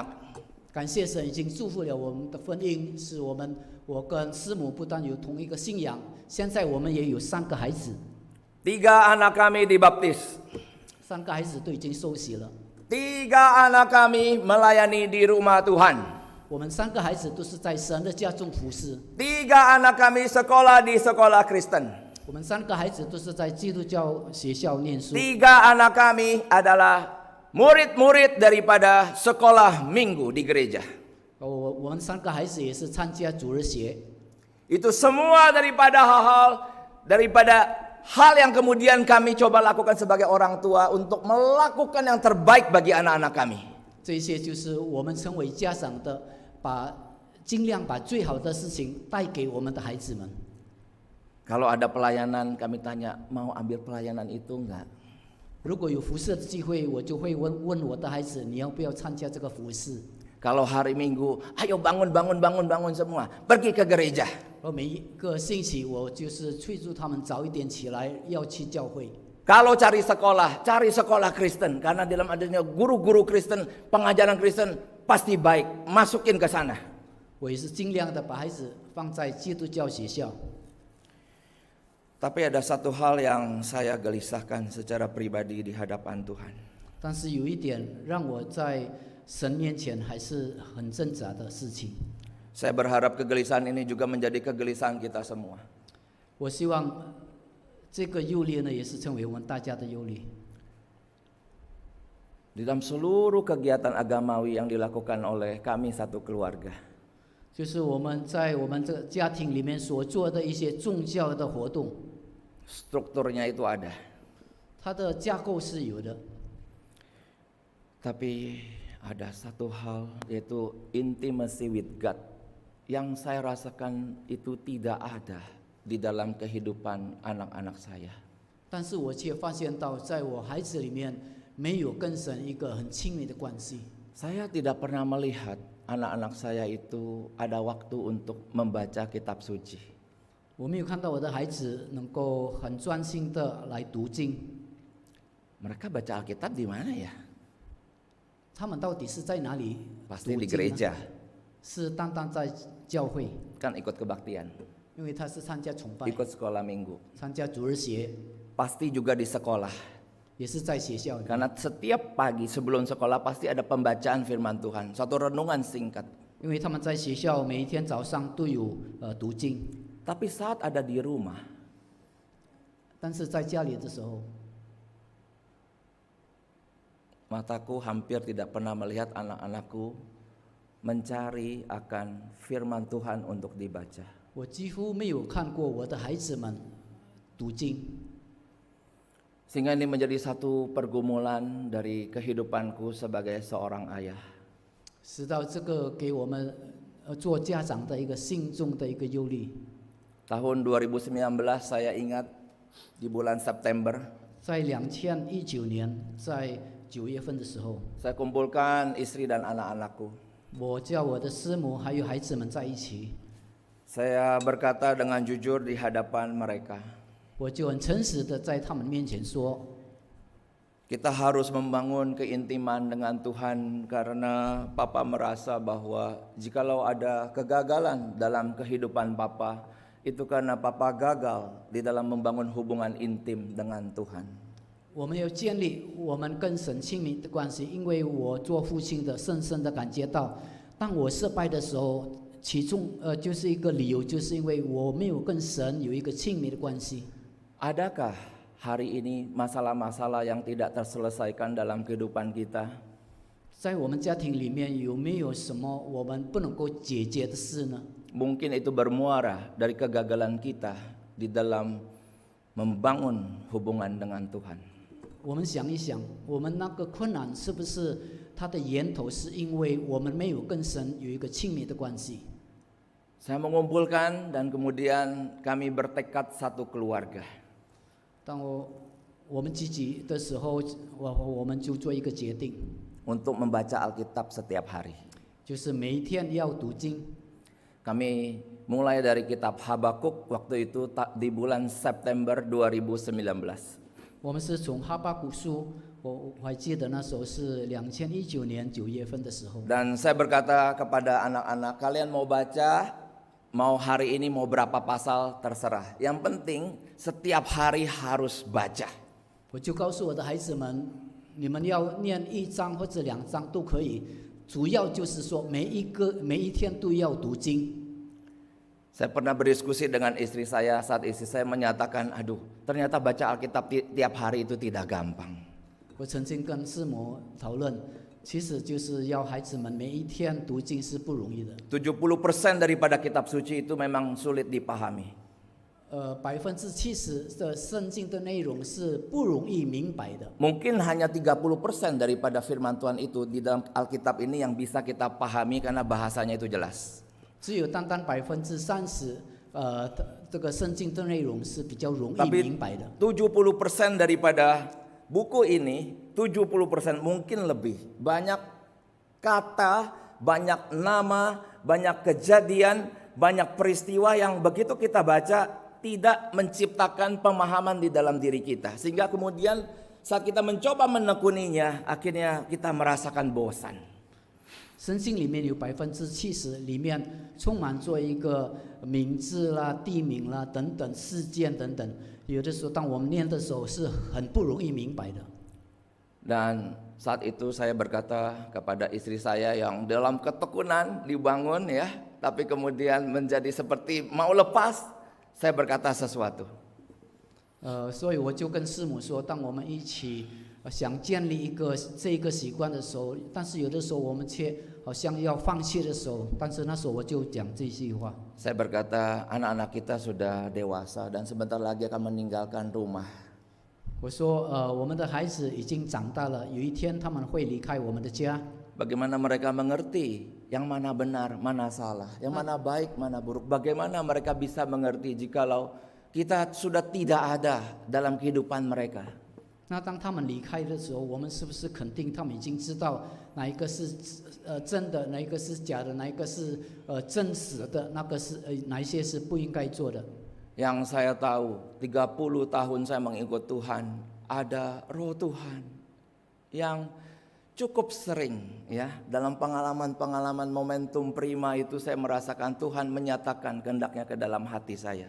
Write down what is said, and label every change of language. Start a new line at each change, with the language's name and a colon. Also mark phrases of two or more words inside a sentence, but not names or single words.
Chinese: 感谢神已经祝福了我们的婚姻，使我跟师母不但有同一个信仰，现在我们也有3个孩子
Indonesian: 3 anak kami dibaptis.
Chinese: ，3 个孩子都已经受洗了。
Indonesian: 3 anak kami melayani di rumah Tuhan.
Chinese: 我们3个孩子都是在神的家中服侍，
Indonesian: 3 anak kami sekolah di sekolah Kristen.
Chinese: 我们3个孩子都是在基督教学校念书。
Indonesian: 3 anak kami adalah murid-murid daripada sekolah minggu di gereja.
Chinese: 我们3个孩子也是参加主日学。
Indonesian: Itu semua daripada hal yang kemudian kami coba lakukan sebagai orang tua untuk melakukan yang terbaik bagi anak-anak kami.
Chinese: 这些就是我们成为家长的，尽量把最好的事情带给我们的孩子们。
Indonesian: Kalau ada pelayanan, kami tanya, mau ambil pelayanan itu enggak?
Chinese: 如果有服侍的机会，我就会问我的孩子，你要不要参加这个服侍？
Indonesian: Kalau hari Minggu, ayo bangun semua, pergi ke gereja.
Chinese: 每一个星期，我就是催促他们早一点起来，要去教会。
Indonesian: Kalau cari sekolah Kristen, karena dalam adanya guru-guru Kristen, pengajaran Kristen pasti baik, masukin ke sana.
Chinese: 我也是尽量的把孩子放在基督教学校。
Indonesian: Tapi ada satu hal yang saya gelisahkan secara pribadi di hadapan Tuhan.
Chinese: 但是有一点让我在神面前还是很挣扎的事情。
Indonesian: Saya berharap kegelisahan ini juga menjadi kegelisahan kita semua.
Chinese: 我希望这个忧虑呢，也是成为我们大家的忧虑。
Indonesian: Di dalam seluruh kegiatan agamawi yang dilakukan oleh kami satu keluarga.
Chinese: 就是我们在我们这个家庭里面所做的一些宗教的活动，
Indonesian: Strukturnya itu ada.
Chinese: 它的架构是有的。
Indonesian: Tapi ada satu hal, yaitu
English: intimacy with God,
Indonesian: yang saya rasakan itu tidak ada di dalam kehidupan anak-anak saya.
Chinese: 但是我却发现到，在我孩子里面没有跟神一个很亲密的关系。
Indonesian: Saya tidak pernah melihat anak-anak saya itu ada waktu untuk membaca kitab suci.
Chinese: 我没有看到我的孩子能够很专心的来读经。
Indonesian: Mereka baca Alkitab di mana ya?
Chinese: 他们到底是在哪里
Indonesian: Pasti
Chinese: 读
Indonesian: di
Chinese: 经呢？
Indonesian: gereja,
Chinese: 是单单在教会，
Indonesian: kan ikut kebaktian,
Chinese: 因为他是参加崇拜、
Indonesian: ikut sekolah minggu.
Chinese: 参加主日学，
Indonesian: Pasti juga di sekolah.
Chinese: 也是在学校里。
Indonesian: Karena setiap pagi sebelum sekolah pasti ada pembacaan firman Tuhan, satu renungan singkat.
Chinese: 因为他们在学校每一天早上都有读经，
Indonesian: Tapi saat ada di rumah,
Chinese: 但是在家里的时候，
Indonesian: mataku hampir tidak pernah melihat anak-anakku mencari akan firman Tuhan untuk dibaca.
Chinese: 我几乎没有看过我的孩子们读经。
Indonesian: Sehingga ini menjadi satu pergumulan dari kehidupanku sebagai seorang ayah.
Chinese: 使到这个给我们做家长的一个心中的一个忧虑。
Indonesian: Tahun 2019 saya ingat di bulan September,
Chinese: 在2019年，在9月份的时候，
Indonesian: saya kumpulkan istri dan anak-anakku.
Chinese: 我叫我的师母还有孩子们在一起，
Indonesian: Saya berkata dengan jujur di hadapan mereka,
Chinese: 我就很诚实的在他们面前说，
Indonesian: Kita harus membangun keintiman dengan Tuhan karena Papa merasa bahwa jikalau ada kegagalan dalam kehidupan Papa, itu karena Papa gagal di dalam membangun hubungan intim dengan Tuhan.
Chinese: 我们要建立我们跟神亲密的关系，因为我做父亲的深深的感觉到，当我失败的时候，其中就是一个理由，就是因为我没有跟神有一个亲密的关系。
Indonesian: Adakah hari ini masalah-masalah yang tidak terselesaikan dalam kehidupan kita?
Chinese: 在我们家庭里面有没有什么我们不能够解决的事呢？
Indonesian: Mungkin itu bermuara dari kegagalan kita di dalam membangun hubungan dengan Tuhan.
Chinese: 我们想一想，我们那个困难是不是它的源头是因为我们没有跟神有一个亲密的关系？
Indonesian: Saya mengumpulkan dan kemudian kami bertekad satu keluarga.
Chinese: 当我们自己的时候，我们就做一个决定，
Indonesian: Untuk membaca Alkitab setiap hari.
Chinese: 就是每一天要读经。
Indonesian: Kami mulai dari kitab Habakuk waktu itu di bulan September 2019.
Chinese: 我们是从哈巴谷书，我还记得那时候是2019年9月份的时候。
Indonesian: Dan saya berkata kepada anak-anak, kalian mau baca, mau hari ini mau berapa pasal terserah. Yang penting setiap hari harus baca.
Chinese: 我就告诉我的孩子们，你们要念1章或者2章都可以，主要就是说每一天都要读经。
Indonesian: Saya pernah berdiskusi dengan istri saya saat istri saya menyatakan, aduh ternyata baca Alkitab tiap hari itu tidak gampang.
Chinese: 我曾经跟师母讨论，其实就是要孩子们每一天读经是不容易的。
Indonesian: 70% daripada kitab suci itu memang sulit dipahami.
Chinese: 70% 的圣经的内容是不容易明白的。
Indonesian: Mungkin hanya 30% daripada firman Tuhan itu di dalam Alkitab ini yang bisa kita pahami karena bahasanya itu jelas.
Chinese: 只有单单30%，这个圣经的内容是比较容易
Indonesian: Tapi
Chinese: 明白的。
Indonesian: 70% daripada buku ini, 70% mungkin lebih. Banyak kata, banyak nama, banyak kejadian, banyak peristiwa yang begitu kita baca tidak menciptakan pemahaman di dalam diri kita. Sehingga kemudian saat kita mencoba menekuninya, akhirnya kita merasakan bosan.
Chinese: 圣经里面有70%里面充满着一个名字啦、地名啦等等事件等等，有的时候当我们念的时候是很不容易明白的。
Indonesian: Dan saat itu saya berkata kepada istri saya yang dalam ketekunan dibangun ya, tapi kemudian menjadi seperti mau lepas, saya berkata sesuatu.
Chinese: 所以我就跟师母说，当我们一起想建立这一个习惯的时候，但是有的时候我们却好像要放弃的时候，但是那时候我就讲这句话。
Indonesian: Saya berkata anak-anak kita sudah dewasa dan sebentar lagi akan meninggalkan rumah.
Chinese: 我说，我们的孩子已经长大了，有一天他们会离开我们的家。
Indonesian: Bagaimana mereka mengerti yang mana benar, mana salah, yang mana baik, mana buruk. Bagaimana mereka bisa mengerti jikalau kita sudah tidak ada dalam kehidupan mereka.
Chinese: 那当他们离开的时候，我们是不是肯定他们已经知道哪一个是真的，哪一个是假的，哪一个是真实的，那个是哪一些是不应该做的？
Indonesian: Yang saya tahu 30 tahun saya mengikut Tuhan, ada Roh Tuhan yang cukup sering ya dalam pengalaman-pengalaman momentum prima itu saya merasakan Tuhan menyatakan kehendaknya ke dalam hati saya.